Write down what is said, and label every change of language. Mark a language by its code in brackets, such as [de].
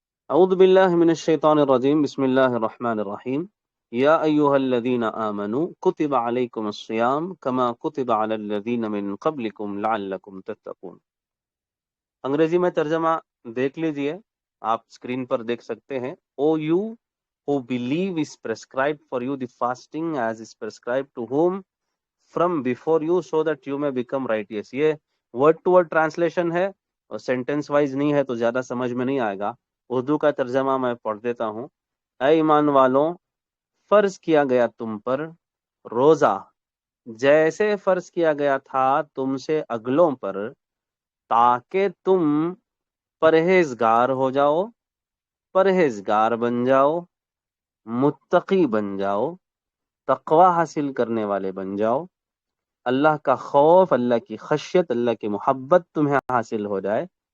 [ar] اعوذ باللہ من الشیطان الرجیم، بسم اللہ الرحمن الرحیم. یا ایہا الذین آمنوا کتب علیکم الصیام کما کتب علی الذین من قبلکم لعلکم تتقون. [ur] انگریزی میں ترجمہ دیکھ لیجئے، آپ اسکرین پر دیکھ سکتے ہیں. [en] O you who believe is prescribed for you the fasting as is prescribed to whom from before you so that you may become righteous. [ur] یہ ورڈ ٹو ورڈ ٹرانسلیشن ہے اور سینٹینس وائز نہیں ہے تو زیادہ سمجھ میں نہیں آئے گا. اردو کا ترجمہ میں پڑھ دیتا ہوں. اے ایمان والوں، فرض کیا گیا تم پر روزہ جیسے فرض کیا گیا تھا تم سے اگلوں پر، تاکہ تم پرہیزگار ہو جاؤ، پرہیزگار بن جاؤ، متقی بن جاؤ، تقوی حاصل کرنے والے بن جاؤ، اللہ کا خوف، اللہ کی خشیت، اللہ کی محبت تمہیں حاصل ہو جائے.